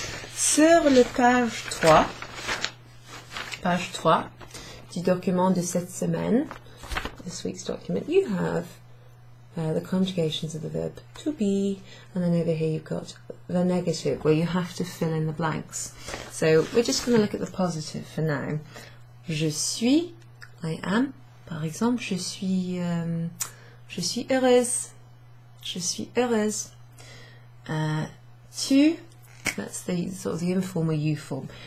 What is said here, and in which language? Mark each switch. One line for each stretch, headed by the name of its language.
French: Sur le page 3 du document de cette semaine,
English: this week's document, you have the conjugations of the verb to be, and then over here you've got the negative where you have to fill in the blanks. So we're just going to look at the positive for now.
French: Je suis,
English: I am.
French: Par exemple, je suis heureuse. Je suis heureuse.
English: Tu, that's the sort of the informal you form.